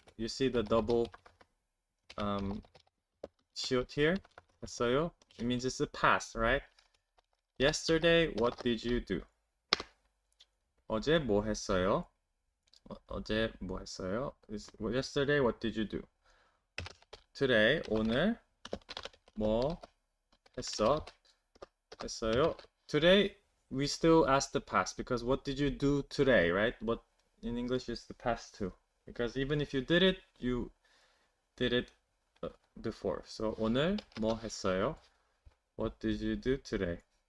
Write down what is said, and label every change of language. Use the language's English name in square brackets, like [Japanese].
[English] You see the double shield here? [Korean] 했어요. [English] It means it's the past, right? Yesterday, what did you do? [Korean] 어제 뭐 했어요? 어제 뭐 했어요? [English] Yesterday, what did you do? Today, [Korean] 오늘 뭐 했어요? [English] Today, we still ask the past because what did you do today, right? What in English is the past too. Because even if you did it, you did it before. So [Korean] 오늘 뭐 했어요? [English] What did you do today?